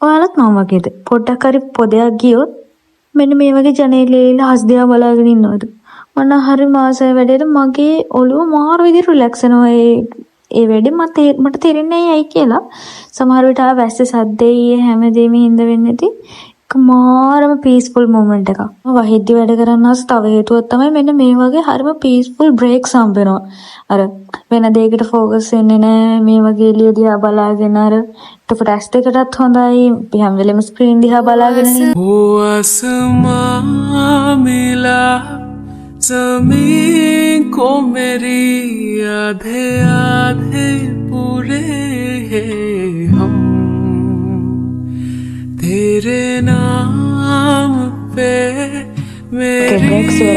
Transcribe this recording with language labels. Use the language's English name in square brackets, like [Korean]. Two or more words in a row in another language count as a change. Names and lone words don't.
[Sinhala] දවසක් මම වගේද පොඩ්ඩක් හරි පොදයක් ගියොත් මෙන්න මේ වගේ ජනේලෙලා හස් දිහා බලාගෙන ඉන්නවද මම හරි මාසය වැඩේට මගේ ඔළුව මාරු විදිහට රිලැක්ස් වෙනවා ඒ වැඩේ මට තේරෙන්නේ නැහැ ඇයි කියලා සමහර විට ආ වැස්ස සද්දේ හැමදේම හින්ද වෙන්නේ නැති මාරම [English] peaceful moment [Sinhala] එකක්. මම වහිද්දි වැඩ කරන්න ආස තව හේතුවක් තමයි මෙන්න මේ වගේ හරිම [English] peaceful breaks [Sinhala] හම්බ වෙනවා. අර වෙන දෙයකට ફોකස් වෙන්නේ නැහැ. මේ වගේ එළිය දිහා බලාගෙන අර එතකොට ඇස් දෙකටත් හොඳයි. අපි හැම වෙලෙම ස්ක්‍රීන් දිහා බලාගෙන නේ. [Hindi] वो आसमां मिला ज़मीन को मेरी आधे आधे पूरे हम तेरे नाम पे [Sinhala] බ්‍රේක්ස් [Hindi] मेरी